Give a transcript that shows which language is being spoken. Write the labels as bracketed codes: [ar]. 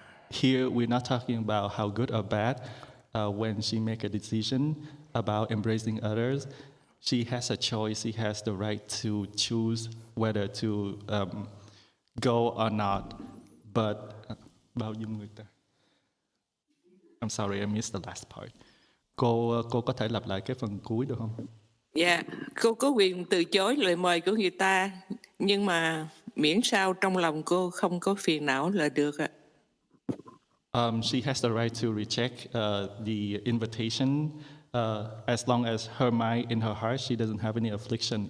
[en] Here, we're not talking about how good or bad. When she make a decision about embracing others, she has a choice. She has the right to choose whether to go or not. But [vi] bao dung người ta? [en] I'm sorry, I missed the last part. [vi] Cô có thể lặp lại cái phần cuối được không? Dạ, cô có quyền từ chối lời mời của người ta, nhưng mà miễn sao trong lòng cô không có phiền não là được ạ. [en] She has the right to reject the invitation as long as her mind, in her heart, she doesn't have any affliction.